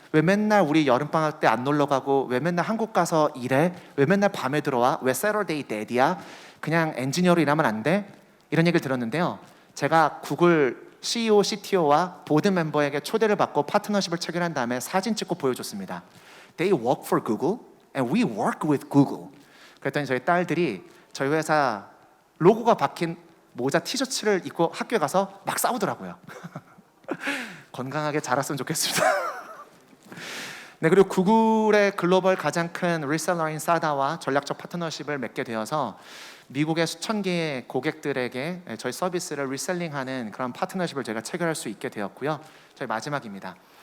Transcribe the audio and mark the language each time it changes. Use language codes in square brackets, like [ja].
[ko] 왜 맨날 우리 여름방학 때 안 놀러 가고 왜 맨날 한국 가서 일해? 왜 맨날 밤에 들어와? 왜 세터데이 데디야? 그냥 엔지니어로 일하면 안 돼? 이런 얘기를 들었는데요. 제가 구글 CEO, CTO와 보드 멤버에게 초대를 받고 파트너십을 체결한 다음에 사진 찍고 보여줬습니다. [en] They work for Google and we work with Google. [ko] 그랬더니 저희 딸들이 저희 회사 로고가 박힌 모자 티셔츠를 입고 학교에 가서 막 싸우더라고요. 건강하게 자랐으면 좋겠습니다. 네, 그리고 구글의 글로벌 가장 큰 리셀러인 사다와 전략적 파트너십을 맺게 되어서 미국의 수천 개의 고객들에게 저희 서비스를 리셀링하는 그런 파트너십을 저희가 체결할 수 있게 되었고요. 저희 마지막입니다.